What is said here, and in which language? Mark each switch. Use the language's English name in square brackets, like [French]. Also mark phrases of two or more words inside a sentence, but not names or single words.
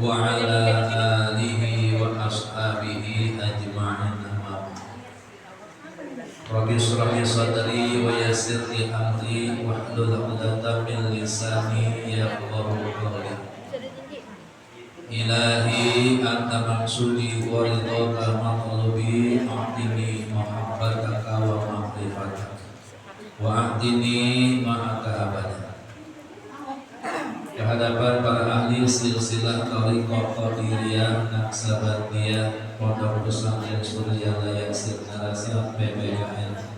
[Arabic] على آله وأصحابه أجمعين. رب اشرح لي صدري ويسر لي أمري واحلل عقدة من لساني يفقهوا قولي. إلهي أنت مقصودي ورضاك مطلوبي أعطني محبتك ومعرفتك وأعطني معك أبدا. [Indonesian] Kehadapan para ahli silsilah Thariqah Qadiriyah Naqsabandiyah Pondok Pesantren Suryalaya Sirnasihat PPKN.